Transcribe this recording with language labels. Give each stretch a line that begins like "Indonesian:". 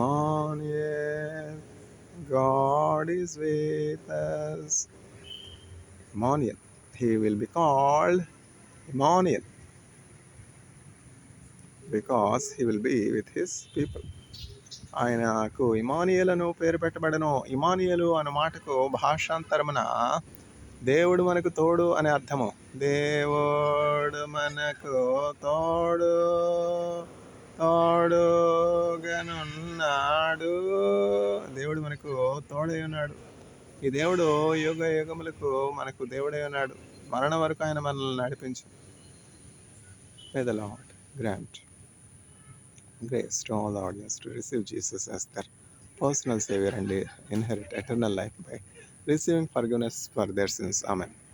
English: Emmanuel, God is with us. Emmanuel. He will be called Emmanuel because he will be with his people.
Telugu: ఆయనకు Emmanuel అను పేరు పెట్టబడను. Emmanuel అను మాటకు భాషాంతరమున దేవుడు మనకు తోడు అనే అర్థము. దేవుడు మనకు తోడు తోడుగానున్నాడు. దేవుడు మనకు తోడై ఉన్నాడు. ఈ దేవుడు యుగ యుగములకు మనకు దేవుడై ఉన్నాడు. మరణం వరకు ఆయన మనల్ని నడిపించు.
English: May the Lord grant grace to all the audience to receive Jesus as their personal Savior and inherit eternal life by receiving forgiveness for their sins. Amen.